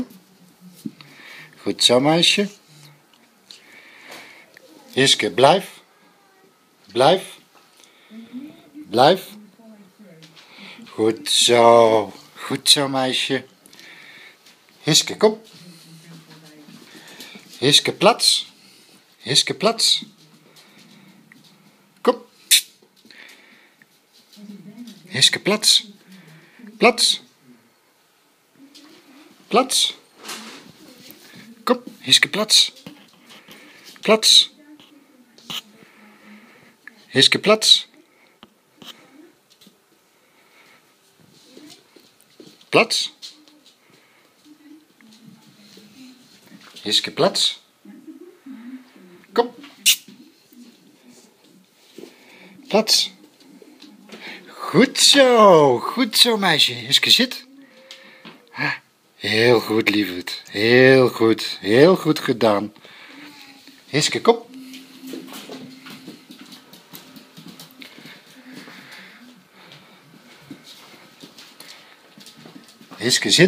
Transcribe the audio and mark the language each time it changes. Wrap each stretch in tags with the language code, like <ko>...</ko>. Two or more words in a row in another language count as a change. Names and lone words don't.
<nl>Goed zo, meisje. Hiske, blijf. Blijf. Blijf. Goed zo. Goed zo, meisje. Hiske, kom. Hiske, plats. Hiske, plats. Kom. Hiske, plats. Plats. Plats. Kom, Hiske, plats. Plats. Hiske, plats. Plats. Hiske, plats. Kom. Plats. Goed zo, meisje. Hiske, zit. Heel goed, lieverd. Heel goed gedaan. Hiske, kom. Hiske, zit.</nl>